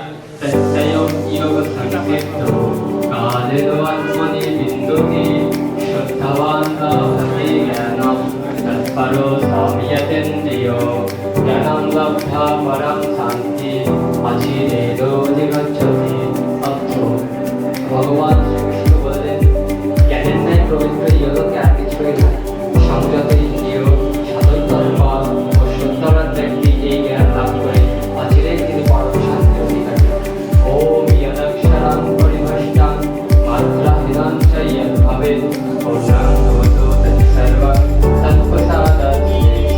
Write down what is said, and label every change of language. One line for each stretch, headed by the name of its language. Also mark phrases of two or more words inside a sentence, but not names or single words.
Sanskrit: तस्यं योगसंसिद्धो कालेन आत्मनि विन्दति शुद्धवान् लभते ज्ञानं तत्परो संयतेन्द्रियो ज्ञानं लब्ध्वा परं शान्ति अचिरेदोऽधिगच्छति।
Bangla: অর্থ ভগবান শ্রীকৃষ্ণ বলেন, জ্ঞানের ন্যায় পবিত্র ইহলোকে আর কিছুই নাই। সংযত ইন্দ্রিয় সাধন তৎপর ও শুদ্ধবান ব্যক্তি এই জ্ঞান লাভ করে অচিরেই তিনি পরম শান্তি অধিকারী।
Sanskrit: ওম ইয়দক্ষরং পরিভষ্টং মাত্রাহীনং চ ইয়দ্ভবেৎ পূর্ণং ভবতু তৎসর্বং তৎপ্রসাদাৎ